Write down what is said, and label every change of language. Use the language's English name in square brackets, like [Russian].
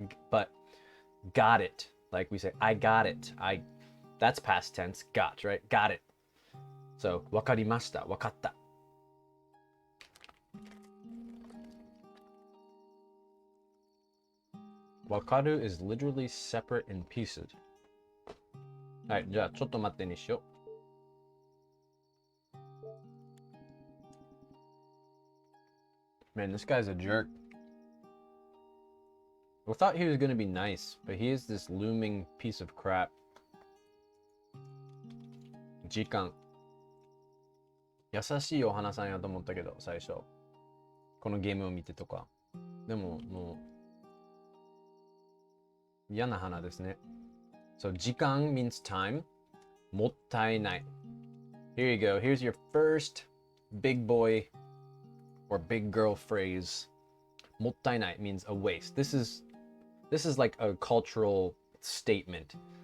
[English] But got it. Like we say, I got it. That's past tense. Got, right? Got it. So, wakarimashita. Wakatta. Wakaru is literally separate in pieces. [Japanese] Alright, じゃあちょっと待ってにしよう. [English] Man, this guy's a jerk. I thought he was gonna be nice, but he is this looming piece of crap. [Japanese] 時間。優しいお花さんやと思ったけど、最初。このゲームを見てとか。でも、もう、嫌な花ですね。 [English] So, 時間 means time. もったいない。Here you go. Here's your first big boy or big girl phrase. もったいない means a waste. This is like a cultural statement.